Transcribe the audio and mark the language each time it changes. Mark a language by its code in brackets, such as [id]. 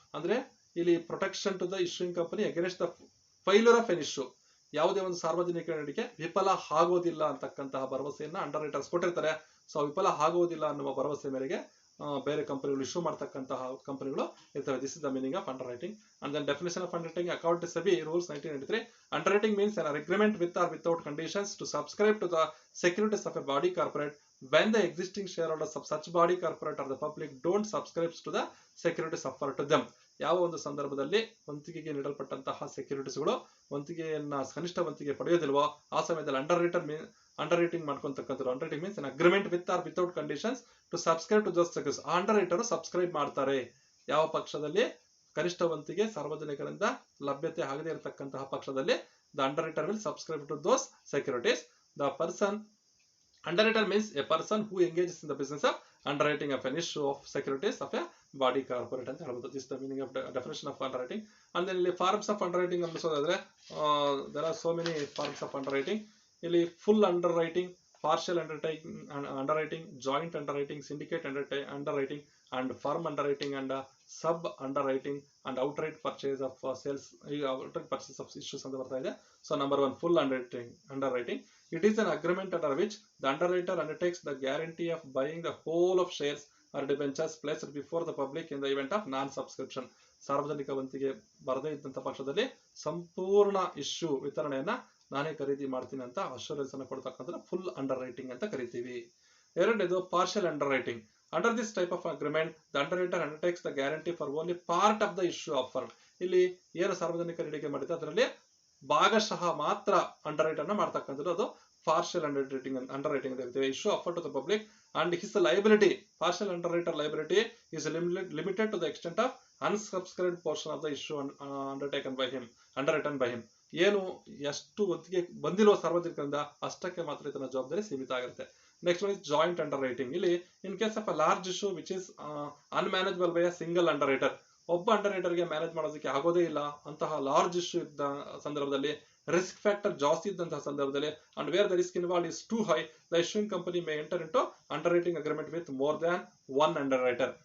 [kn] ಅಂದ್ರೆ ಇಲ್ಲಿ [en] protection to the issuing company against the failure of an issue, [kn] ಯಾವುದೇ ಒಂದು ಸಾರ್ವಜನಿಕ ನಡೆಗೆ ವಿಫಲ ಆಗೋದಿಲ್ಲ ಅಂತಕ್ಕಂತಹ ಭರವಸೆಯನ್ನ ಅಂಡರ್ ರೈಟರ್ಸ್ ಕೊಟ್ಟಿರ್ತಾರೆ. ಸೊ ವಿಫಲ ಆಗೋದಿಲ್ಲ ಅನ್ನುವ ಭರವಸೆ ಮೇರೆಗೆ ಬೇರೆ ಕಂಪನಿಗಳು ಇಶ್ಯೂ ಮಾಡ್ತಕ್ಕಂತಹ ಕಂಪನಿಗಳು ಇರ್ತವೆ. [en] This is the meaning of underwriting. And then definition of underwriting according to SEBI rules 1993, underwriting means an agreement with or without conditions to subscribe to the securities of a body corporate when the existing shareholders of such body corporate or the public don't subscribe to the securities offered to them. [kn] ಯಾವ ಒಂದು ಸಂದರ್ಭದಲ್ಲಿ ವಂತಿಗೆಗೆ ನೀಡಲ್ಪಟ್ಟಂತಹ ಸೆಕ್ಯೂರಿಟೀಸ್ಗಳು ವಂತಿಗೆಯನ್ನ ಕನಿಷ್ಠ ವಂತಿಗೆ ಪಡೆಯೋದಿಲ್ವೋ ಆ ಸಮಯದಲ್ಲಿ under writing ಮಾಡ್ಕೊಂತಕ್ಕಂಥದ್ದು. [en] Underwriting means an agreement with or without conditions to subscribe to those securities. [kn] ಆ under writer subscribe ಮಾಡ್ತಾರೆ ಯಾವ ಪಕ್ಷದಲ್ಲಿ ಕನಿಷ್ಠ ವಂತಿಗೆ ಸಾರ್ವಜನಿಕರಿಂದ ಲಭ್ಯತೆ ಆಗದೇ ಇರತಕ್ಕಂತಹ ಪಕ್ಷದಲ್ಲಿ [en] the underwriter will subscribe to those securities. The person underwriter means a person who engages in the business of underwriting of an issue of securities of a body corporate [kn] ಅಂತ ಹೇಳ್ಬೋದು. [en] This is the meaning of definition of underwriting. And then [kn] ಇಲ್ಲಿ [en] forms of underwriting [kn] ಗಮನಿಸೋದಾದ್ರೆ [en] there are so many forms of underwriting. [kn] ಇಲ್ಲಿ [en] full underwriting, partial underwriting, joint underwriting, syndicate underwriting, and firm underwriting, and sub underwriting, and outright purchase of sales, outright purchase of issues [kn] ಅಂತ ಬರ್ತಾ ಇದೆ. [en] So number 1, full underwriting. It is an agreement under which the underwriter undertakes the guarantee of buying the whole of shares or debentures placed before the public in the event of non-subscription. [kn] ಸಾರ್ವಜನಿಕ ವಂತಿಗೆ ಬರದೇ ಇದ್ದಂತ ಪಕ್ಷದಲ್ಲಿ ಸಂಪೂರ್ಣ issue ವಿತರಣೆಯನ್ನ ನಾನೇ ಖರೀದಿ ಮಾಡ್ತೀನಿ ಅಂತ assurance ಅನ್ನು ಕೊಡ್ತಕ್ಕಂಥ ಫುಲ್ ಅಂಡರ್ ರೈಟಿಂಗ್ ಅಂತ ಕರಿತೀವಿ. ಎರಡನೇದು partial under writing. [en] Under this type of agreement, the underwriter undertakes the guarantee for only part of the issue offered. [kn] ಇಲ್ಲಿ ಏನು ಸಾರ್ವಜನಿಕ ನೀಡಿಕೆ ಮಾಡಿದೆ ಅದರಲ್ಲಿ ಭಾಗಶಃ ಮಾತ್ರ ಅಂಡರ್ ರೈಟ್ ಅನ್ನ ಮಾಡ್ತಕ್ಕಂಥದ್ದು ಅದು ಪಾರ್ಷಿಯಲ್ ಅಂಡರ್ ರೈಟಿಂಗ್ ಅಂತ ಹೇಳ್ತೀವಿ. [en] Issue offer to the public and his liability, partial underwriter liability is limited to the extent of unsubscribed portion of the issue underwritten by him. [kn] ಏನು ಎಷ್ಟು ಒತ್ತಿಗೆ ಬಂದಿರುವ ಸಾರ್ವಜನಿಕರಿಂದ ಅಷ್ಟಕ್ಕೆ ಮಾತ್ರ ಇದನ್ನ ಜವಾಬ್ದಾರಿ ಸೀಮಿತ ಆಗಿರುತ್ತೆ. [en] Next one is joint underwriting. ಇಲ್ಲಿ in case of a large issue which is unmanageable by a single underwriter, [kn] ಒಬ್ಬ ಅಂಡರ್ ರೈಟರ್ಗೆ ಮ್ಯಾನೇಜ್ ಮಾಡೋದಕ್ಕೆ ಆಗೋದೇ ಇಲ್ಲ ಅಂತಹ ಲಾರ್ಜ್ ಇಶ್ಯೂ ಇದ್ದ ಸಂದರ್ಭದಲ್ಲಿ, ರಿಸ್ಕ್ ಫ್ಯಾಕ್ಟರ್ ಜಾಸ್ತಿ ಇದ್ದಂತಹ ಸಂದರ್ಭದಲ್ಲಿ, [en] And where the risk involve is too high, the issuing company may enter into underwriting agreement with more than one underwriter.